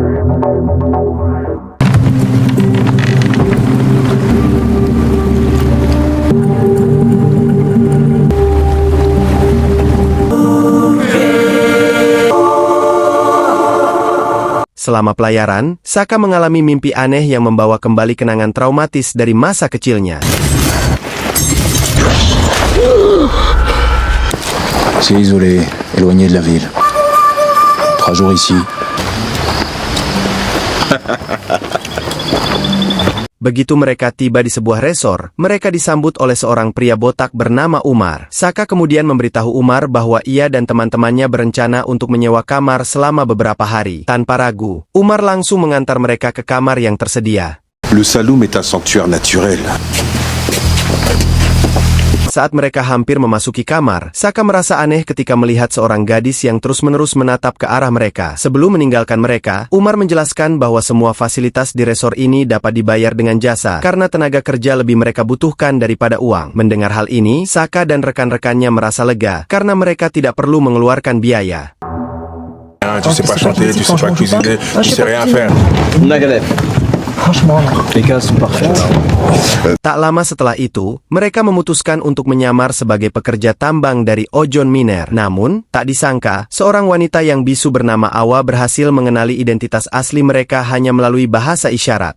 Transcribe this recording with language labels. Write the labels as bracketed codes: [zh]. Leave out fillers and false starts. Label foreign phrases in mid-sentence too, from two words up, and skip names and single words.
[id] Selama pelayaran, Saka mengalami mimpi aneh yang membawa kembali kenangan traumatis dari masa kecilnya. [fr] C'est isolé, éloigné de la ville. 3 jours ici. [id] Begitu mereka tiba di sebuah resor, mereka disambut oleh seorang pria botak bernama Umar. Saka kemudian memberitahu Umar bahwa ia dan teman-temannya berencana untuk menyewa kamar selama beberapa hari. Tanpa ragu, Umar langsung mengantar mereka ke kamar yang tersedia. [fr] Le Saloum est un sanctuaire naturel. [id] Saat mereka hampir memasuki kamar, Saka merasa aneh ketika melihat seorang gadis yang terus-menerus menatap ke arah mereka. Sebelum meninggalkan mereka, Umar menjelaskan bahwa semua fasilitas di resor ini dapat dibayar dengan jasa, karena tenaga kerja lebih mereka butuhkan daripada uang. Mendengar hal ini, Saka dan rekan-rekannya merasa lega, karena mereka tidak perlu mengeluarkan biaya. [fr] Tu sais pas chanter, tu sais pas cuisiner, tu sais rien faire. [id] Tak lama setelah itu, mereka memutuskan untuk menyamar sebagai pekerja tambang dari Ojon Miner. Namun, tak disangka, seorang wanita yang bisu bernama Awa berhasil mengenali identitas asli mereka hanya melalui bahasa isyarat.